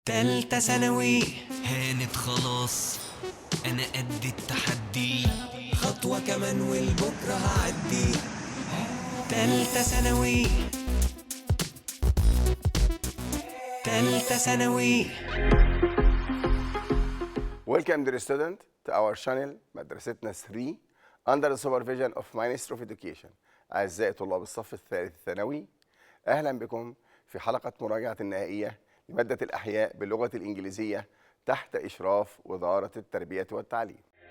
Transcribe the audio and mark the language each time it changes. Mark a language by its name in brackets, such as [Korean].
[Arabic] تالتة ثانوي هانت خلاص، أنا قد التحدي، خطوة كمان والبكرة هعدي. تالتة ثانوي، تالتة ثانوي. [English] Welcome dear student to our channel مدرستنا 3 under the supervision of Ministry of Education. [Arabic] أعزائي طلاب الصف الثالث الثانوي، أهلا بكم في حلقة مراجعة النهائية لمادة الأحياء باللغة الإنجليزية تحت إشراف وزارة التربية والتعليم.